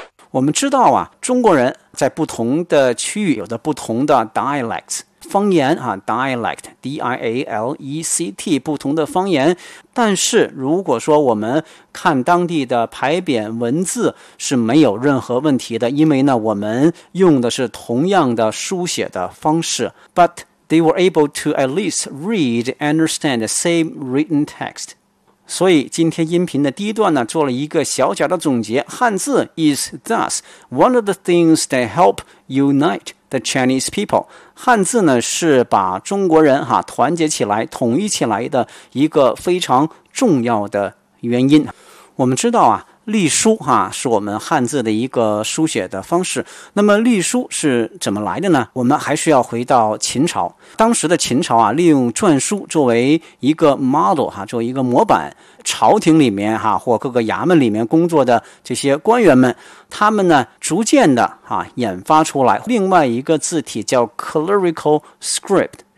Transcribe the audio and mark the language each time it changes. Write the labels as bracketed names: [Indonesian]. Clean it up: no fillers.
[Chinese] 我们知道啊，中国人在不同的区域有着不同的 dialects 方言啊 ，dialect d i a l e c t 不同的方言。但是如果说我们看当地的牌匾文字是没有任何问题的，因为呢，我们用的是同样的书写的方式。 [English] But they were able to at least read understand the same written text. [Chinese] 所以今天音频的第一段呢，做了一个小小的总结。 [English] 汉字 is thus one of the things that help unite the Chinese people。 [Chinese] 汉字呢是把中国人哈团结起来、统一起来的一个非常重要的原因。我们知道啊，隶书哈，是我们汉字的一个书写的方式。那么隶书是怎么来的呢？我们还是要回到秦朝。当时的秦朝啊，利用篆书作为一个 model 哈，作为一个模板，朝廷里面哈或各个衙门里面工作的这些官员们，他们呢逐渐的哈演发出来另外一个字体叫 clerical script。